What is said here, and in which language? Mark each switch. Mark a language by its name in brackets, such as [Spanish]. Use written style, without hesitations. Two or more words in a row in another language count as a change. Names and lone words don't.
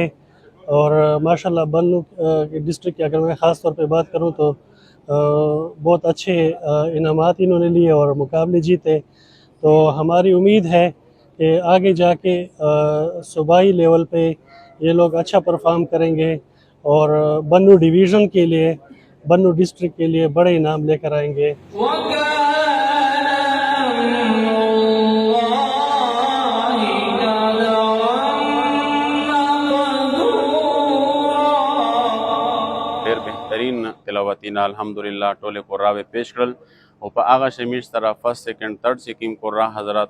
[Urdu] اور ماشاءاللہ بنوں کے ڈسٹرکٹ کی اگر میں خاص طور پہ بات کروں تو بہت اچھے انعامات انہوں نے لیے اور مقابلے جیتے. تو ہماری امید ہے کہ آگے جاکے صوبائی لیول پہ یہ لوگ اچھا پرفارم کریں گے اور بنوں ڈویژن کے لیے، بنوں ڈسٹرکٹ کے لیے بڑے انعام لے کر آئیں گے. [Pashto] ډېر بهترین تلاوتینا الحمدلله ټولې قراوې پیش کړل او په هغه شمیش سره [English] first second third [Pashto] چې کوم قرا حضرات